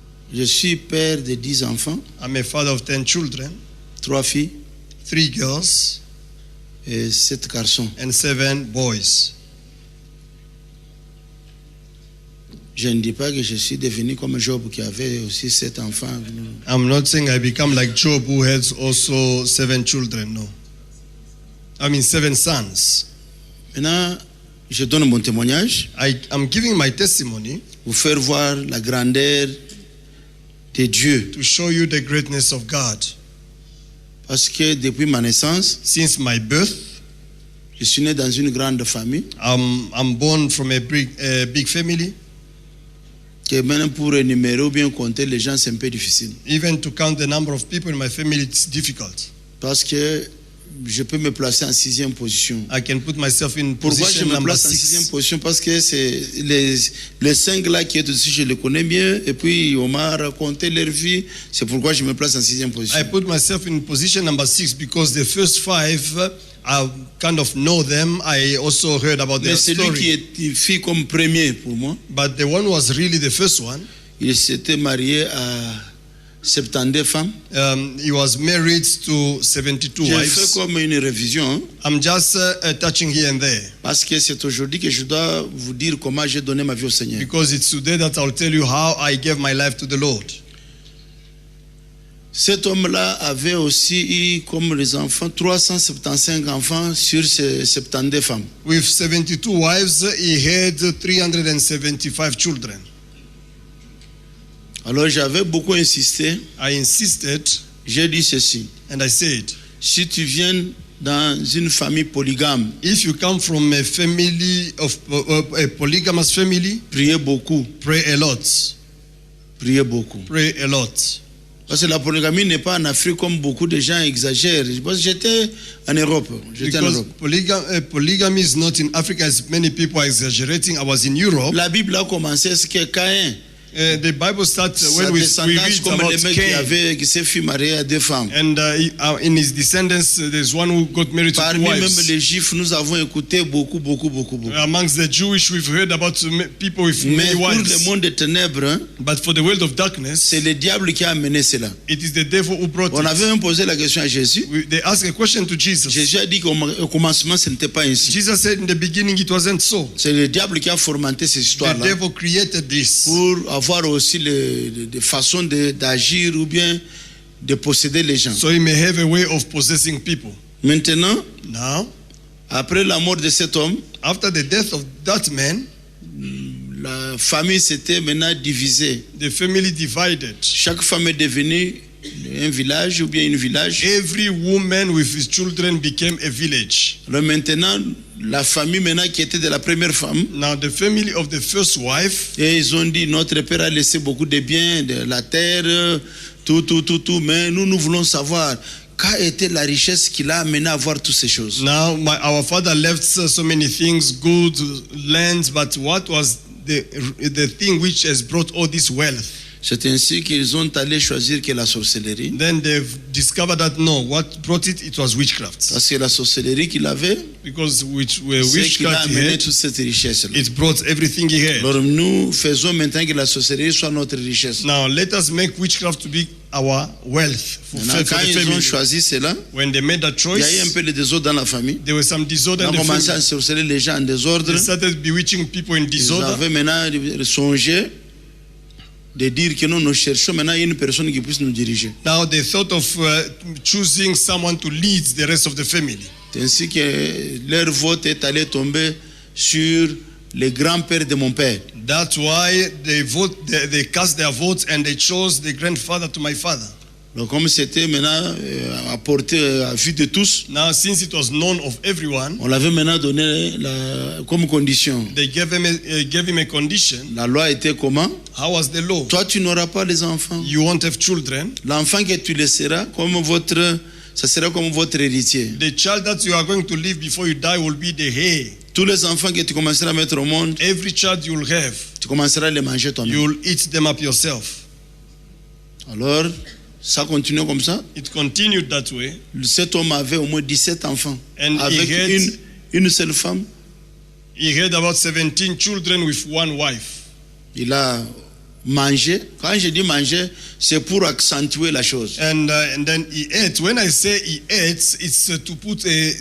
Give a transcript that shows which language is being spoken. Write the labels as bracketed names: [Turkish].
[French] Je suis père de 10 enfants. [English] I'm a father of 10 children. [French] 3 filles. [English] 3 girls. [French] Et 7 garçons. [English] And 7 boys. [French] Je ne dis pas que je suis devenu comme Job qui avait aussi 7 enfants. [English] I'm not saying I become like Job who has also 7 children, no. I mean 7 sons. [French] Maintenant, je donne mon témoignage. [English] I'm giving my testimony. [French] Pour faire voir la grandeur de Dieu. [English] To show you the greatness of God. [French] Parce que depuis ma naissance, [English] since my birth, [French] je suis né dans une grande famille. [English] I'm born from a big family. [French] Que même pour énumérer ou bien compter les gens, c'est un peu difficile. [English] Even to count the number of people in my family, it's difficult. [French] Parce que je peux me placer en 6e position. [English] I can put myself in [French] Pourquoi [English] position [French] je me [English] number [French] place en [English] 6? [French] 6e position? Parce que c'est les 5 là qui est dessus, je les connais bien. Et puis on m'a raconté leur vie. C'est pourquoi je me place en 6e position. [English] I put myself in position number 6 because the first 5, I kind of know them. I also heard about their story. [French] Mais celui qui est fait comme premier pour moi, [English] but the one who was really the first one, [French] il s'était marié à 72 femmes. [English] He was married to 72 wives. [French] J'ai fait comme une révision. [English] I'm just touching here and there. [French] Parce que c'est aujourd'hui que je dois vous dire comment j'ai donné ma vie au Seigneur. [English] Because it's today that I'll tell you how I gave my life to the Lord. [French] Cet homme-là avait aussi eu comme les enfants 375 enfants sur ses 72 femmes. [English] With 72 wives, he had 375 children. [French] Alors j'avais beaucoup insisté. [English] I insisted. [French] J'ai dit ceci. [English] And I said, [French] si tu viens dans une famille polygame, [English] if you come from a family of a polygamous family, [French] priez beaucoup. [English] Pray a lot. [French] Priez beaucoup. [English] Pray a lot. [French] Parce que la polygamie n'est pas en Afrique comme beaucoup de gens exagèrent. Parce que j'étais en Europe. [English] Because polygamy is not in Africa as many people are exaggerating. I was in Europe. [French] La Bible a commencé ce que Caïn. [English] The Bible starts when we read about Cain. [French] Qui s'est fait marier à 2 femmes. [English] And in his descendants, there's one who got married to 2 wives. [French] Parmi même les Juifs, nous avons écouté beaucoup. [English] Amongst the Jewish, we've heard about people with many wives. [French] Mais pour le monde des ténèbres, [English] but for the world of darkness, [French] c'est le diable qui a amené cela. [English] It is the devil who brought [French] On avait même posé la question à Jésus. [English] They asked a question to Jesus. [French] Jésus a dit qu'au commencement, ce n'était pas ainsi. [English] Jesus said in the beginning it wasn't so. [French] C'est le diable qui a fomenté ces histoires-là. [English] The devil created this. [French] Pour avoir aussi des façons d'agir ou bien de posséder les gens. [English] So he may have a way of possessing people. [French] Maintenant, [English] now, [French] après la mort de cet homme, [English] after the death of that man, [French] la famille s'était maintenant divisée. [English] The family divided. [French] Chaque femme est devenue un village ou bien une village. [English] Every woman with his children became a village. [French] Alors maintenant, la famille maintenant qui était de la première femme. [English] Now the family of the first wife. [French] Et ils ont dit notre père a laissé beaucoup de biens, de la terre, tout. Mais nous voulons savoir quelle était la richesse qui l'a amené à avoir toutes ces choses. [English] Now our father left so many things, good lands, but what was the thing which has brought all this wealth? [French] C'est ainsi qu'ils ont allé choisir que la sorcellerie. [English] Then they've discovered that no, what brought it was witchcraft. [French] Parce que la sorcellerie qu'il avait, [English] because witchcraft he had, [French] toute cette richesse. [English] It brought everything he had. [French] Alors nous faisons maintenant que la sorcellerie soit notre richesse. [English] Now let us make witchcraft to be our wealth. [French] Quand ils ont choisi cela, [English] when they made that choice, [French] il y a eu un peu de désordre dans la famille. [English] There was some disorder in the family. [French] On a commencé à sorceller les gens en désordre. [English] They started bewitching people in disorder. [French] Ils avaient maintenant songé de dire que nous cherchons maintenant une personne qui puisse nous diriger. [English] Now they thought of choosing someone to lead the rest of the family. [French] Ainsi que leur vote est allé tomber sur le grand-père de mon père. [English] That's why they cast their votes and they chose the grandfather to my father. [French] Donc comme c'était maintenant apporté à vue de tous, [English] now since it was known of everyone, [French] on l'avait maintenant donné comme condition. [English] They gave him a condition. [French] La loi était comment? [English] How was the law? [French] Toi tu n'auras pas les enfants. [English] You won't have children. [French] L'enfant que tu laisseras ça sera comme votre héritier. [English] The child that you are going to leave before you die will be the heir. [French] Tous les enfants que tu commenceras à mettre au monde, [English] every child you will have, [French] tu commenceras à les manger toi-même. [English] You will eat them up yourself. [French] Alors, Ça continuait comme ça. [English] It continued that way. [French] Cet homme avait au moins 17 enfants. [English] And [French] Avec une seule femme. [English] He had about 17 children with one wife. [French] Il a mangé. Quand je dis manger, c'est pour accentuer la chose. [English] And then he ate. When I say he ate, it's to put a